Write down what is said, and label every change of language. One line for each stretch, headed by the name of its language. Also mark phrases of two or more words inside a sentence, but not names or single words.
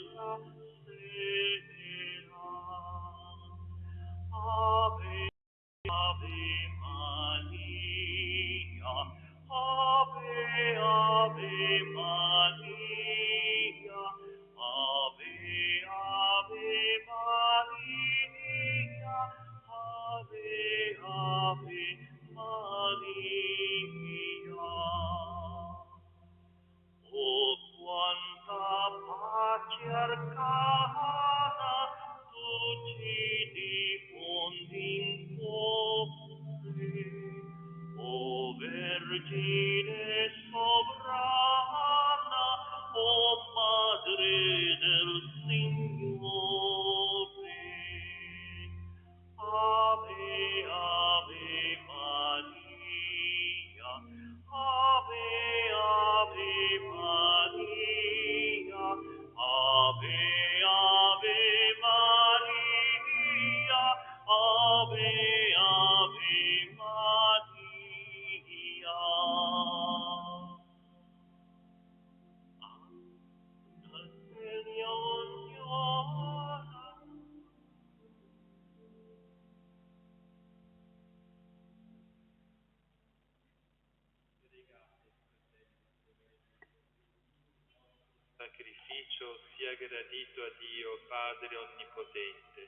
Latin: Ave, Ave Maria, Ave, Ave Maria, Ave, Ave Maria, Ave, Ave Maria.
Italian: Oh, quanta pace arcana tu ci diffondi in cuore, oh Vergine sovrana, oh Madre del Signore.
Latin: Ave, Ave Maria, Ave, Ave Maria, Ave, Ave Maria, Ave, Ave Maria.
Italian: Alleluia, ognora. Sacrificio sia gradito a Dio Padre Onnipotente.